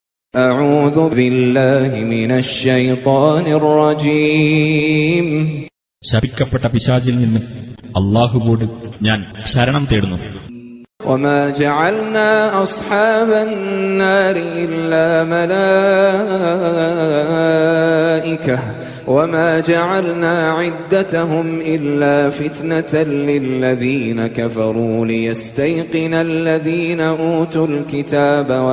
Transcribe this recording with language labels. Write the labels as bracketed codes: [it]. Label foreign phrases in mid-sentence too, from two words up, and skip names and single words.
[ar] أعوذ بالله من الشيطان الرجيم [ml] ശപിക്കപ്പെട്ട പിശാചിൽ നിന്ന് അല്ലാഹുവോട് ഞാൻ ശരണം തേടുന്നു. [ar] وما جعلنا أصحاب النار إلا ملائكة وما جعلنا عدتهم إلا فتنة للذين كفروا ليستيقن الذين أوتوا الكتاب